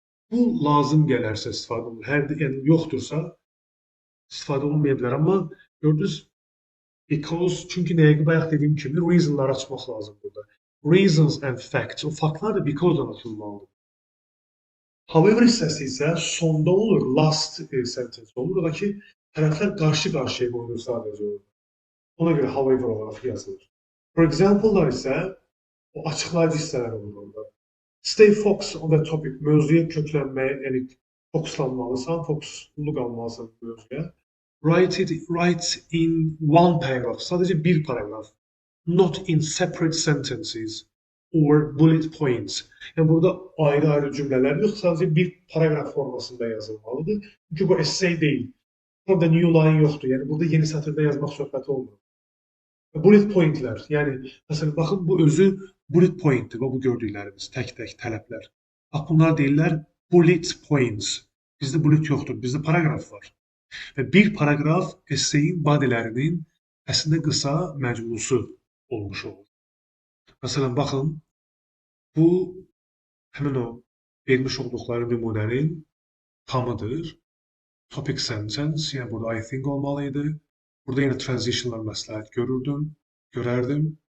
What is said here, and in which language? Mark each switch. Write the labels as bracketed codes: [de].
[az] Bu lazım gələrsə istifadə olunur. Yəni yoxdursa istifadə olunmaya bilər. Amma gördünüz, because, çünki nəyə bayaq dediyim kimi reasonları açmaq lazım burada. [en] Reasons and facts. [az] O faktlar da because-dan açılmalıdır. However hissəsi isə sonda olur, last sentence olur. Ola ki, tərəflər qarşı-qarşıya qoyulur sadəcə orada. Ona görə however olaraq yazılır. For example-lar isə o açıqlayıcı hissələr olur orada. [en] Stay focused on the topic. [az] Mövzuya köklənməyə, yəni fokuslanmalısan, fokuslu qalmalısan mövzuya. [en] write in one paragraph. [az] Sadece bir paragraf. [en] Not in separate sentences or bullet points. [az] Yani burada ayrı cümleler yok. Sadece bir paragraf formasında yazılmalıdır. Çünkü bu essay değil. Burada new line yoktur. Yani burada yeni satırda yazmaq söhbəti olmur. Bullet pointlər. Yəni məsələn baxın bu özü bullet pointdir. Bu gördüklərimiz tək-tək tələblər. Bax bunlar deyirlər bullet points. Bizdə bullet yoxdur. Bizdə paragraf var. Və bir paragraf esseyin bodylərinin əslində qısa məcmusu olmuş olur. Məsələn baxın bu həmin o vermiş olduqları nümunənin tamıdır. Topic sentence, yəni burada I think olmalıydı. Burada yenə transitionlar məsləhət görərdim.